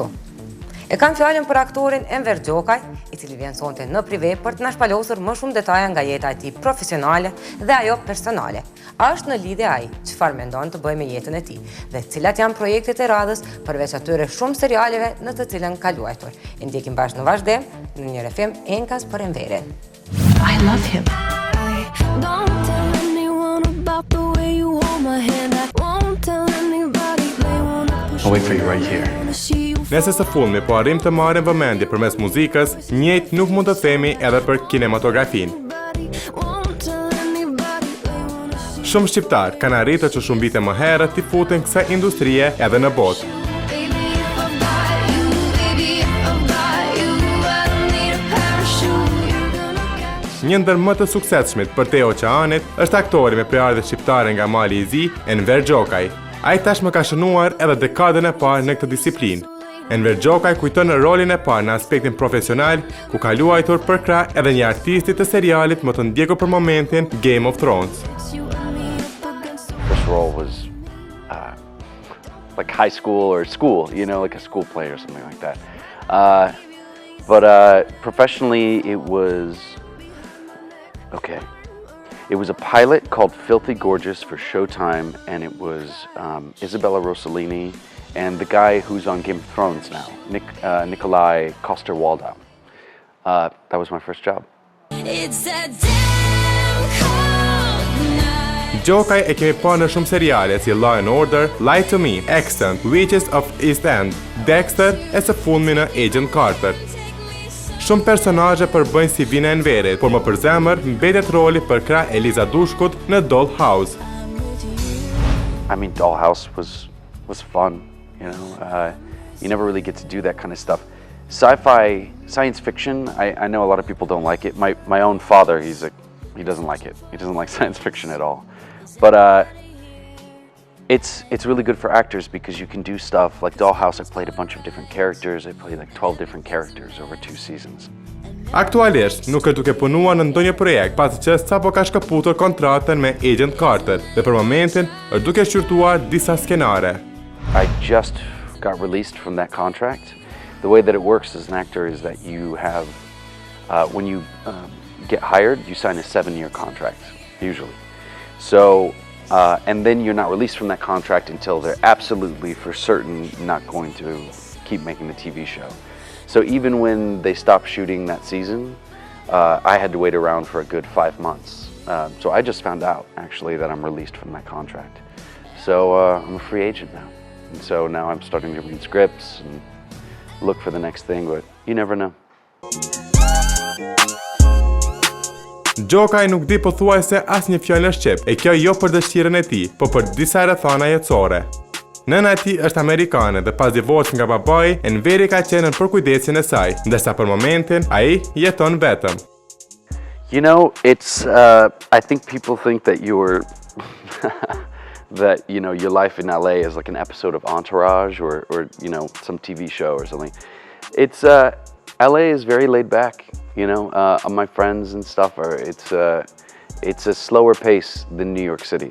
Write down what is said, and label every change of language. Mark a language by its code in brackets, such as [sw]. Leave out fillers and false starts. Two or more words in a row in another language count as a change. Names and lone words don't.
[sq] E kam fjalën për aktorin Enver Gjokaj, I cili vjen sonte në Prive për të na shpalosur më shumë detaja nga jeta e tij profesionale dhe ajo personale. A është në lidhje ai çfarë mendon të bëjë me jetën e tij dhe cilat janë projektet e radhës përveç atyre shumë serialeve në të cilën ka luajtur. E ndjekim bashkë në vazhdim në një rrefim enkas për Enverin. [en] I love him. Don't tell anyone about the way you hold my hand. I won't tell anybody. They wanna push I'll wait for you right here. [sq] Nëse së fundmi po arrim të marrim vëmendje përmes muzikës, njëjtë nuk mund të themi edhe për kinematografinë. Shumë shqiptar kanë arritur që shumë vite më herët t'i futen kësaj industrie edhe në botë. Një ndër më të suksesshmit për te oqeanit është aktori me prejardhje shqiptare nga mali I zi, Enver Gjokaj. Ai tashmë ka shënuar edhe dekadën e parë në këtë disiplinë. Enver Gjokaj kujton rolin e parë në aspektin profesional, ku ka luajtur për krah edhe një artisti të serialit më të ndjekur për momentin, Game of Thrones. [en] First role was like high school or school, you know, like a school play or something like that. But professionally, it was okay. It was a pilot called Filthy Gorgeous for Showtime, and it was Isabella Rossellini and the guy who's on Game of Thrones now, Nikolai Coster-Waldau. That was my first job. It's a damn cold night. [sq] Gjokaj e kemi parë në shumë seriale si Law and Order, Lie to Me, Extant, Witches of East End, Dexter e së fundmi në Agent Carter. Shumë personazhe përbëjnë si vina Enverit, por më për zemër mbetet roli për krah Eliza Dushkut në Dollhouse. [en] I mean, Dollhouse was fun, you know. You never really get to do that kind of stuff. Sci-fi, science fiction, I know a lot of people don't like it. My own father, he doesn't like it. He doesn't like science fiction at all. But it's really good for actors because you can do stuff like Dollhouse. I played a bunch of different characters. I played like 12 different characters over 2 seasons. [sq] Aktualisht nuk është duke punuar në ndonjë projekt pasi që sapo ka shkëputur kontratën me Agent Carter dhe për momentin është duke shqyrtuar disa skenare. [en] I just got released from that contract. The way that it works as an actor is that you have, when you get hired, you sign a 7-year contract, usually. So, and then you're not released from that contract until they're absolutely for certain not going to keep making the TV show. So even when they stopped shooting that season, I had to wait around for a good 5 months. So I just found out, actually, that I'm released from that contract. So I'm a free agent now. And so now I'm starting to read scripts and look for the next thing, but you never know. [sq] Gjokaj nuk di pothuajse asnjë fjalë në shqip, e kjo jo për dëshirën e tij, por për disa rrethana jetësore. Nëna e tij është Amerikane dhe pas divorcit nga babai, Enveri ka qenë në përkujdesin e saj, ndërsa për momentin ai jeton vetëm. [en] You know, it's I think people think that you're that, you know, your life in LA is like an episode of Entourage or you know, some TV show or something. It's LA is very laid back, you know. My friends and stuff it's a slower pace than New York City.